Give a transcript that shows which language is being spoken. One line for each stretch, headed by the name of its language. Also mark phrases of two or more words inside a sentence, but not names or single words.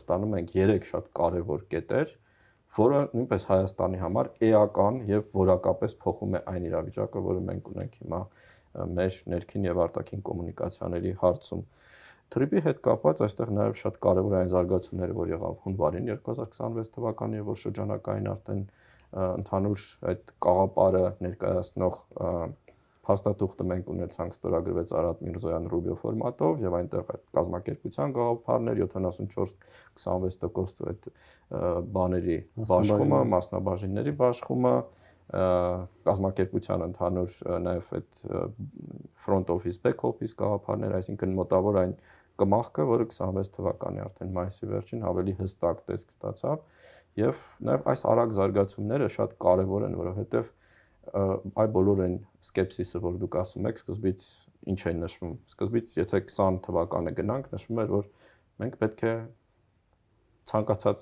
Armenian: ստանում ենք 3 շատ կարևոր կետեր, որը նույնպես Հայաստանի համար էական եւ որակապես փոխում է այն իրավիճակը, որը մենք ունենք հիմա մեր ներքին եւ արտաքին կոմունիկացիաների հարցում։ Թրիպի հետ կապված այստեղ նաեւ շատ կարևոր է այն զարգացումները, որ եղավ հունվարին 2026 թվականին, որ շրջանակային արդեն ընդհանուր այդ կաղապարը ներկայացնող փաստաթուղթը մենք ունեցանք ստորագրվեց Արադ Միրզոյան-Ռուբիո ֆորմատով եւ այնտեղ այդ կազմակերպության գաղափարներ 74-26% այդ բաների բաշխումը, մասնաբաժինների բաշխումը կազմակերպության ընդհանուր նաև այդ
English: front office, back office
Armenian: գաղափարներ, այսինքն մոտավոր այն կմախքը, որը 26 թվականի արդեն մայիսի վերջին ավելի հստակ տեսք ստացավ, եւ նաև այս արագ զարգացումները շատ կարեւոր են, որովհետեւ այ բոլոր այն սկեպսիսը, որ դուք ասում եք, սկզբից ինչ է նշվում։ Սկզբից, եթե 20 թվականը գնանք, նշվում էր, որ մենք պետք է ցանկացած